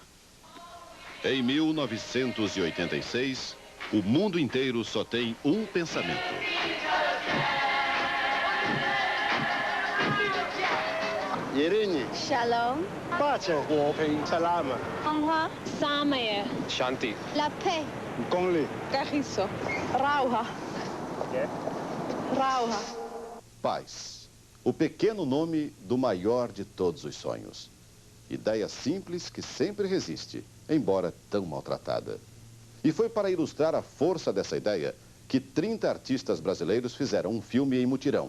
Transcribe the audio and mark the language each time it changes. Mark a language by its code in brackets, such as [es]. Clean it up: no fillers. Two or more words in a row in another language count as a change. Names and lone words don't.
[pt] Em 1986, o mundo inteiro só tem um pensamento. Shalom. Honra. Samaya. Shanti. [fr] La paix. [pt] Carriço. Rauha. Rauha. Paz. O pequeno nome do maior de todos os sonhos. Ideia simples que sempre resiste, embora tão maltratada. E foi para ilustrar a força dessa ideia que 30 artistas brasileiros fizeram um filme em mutirão.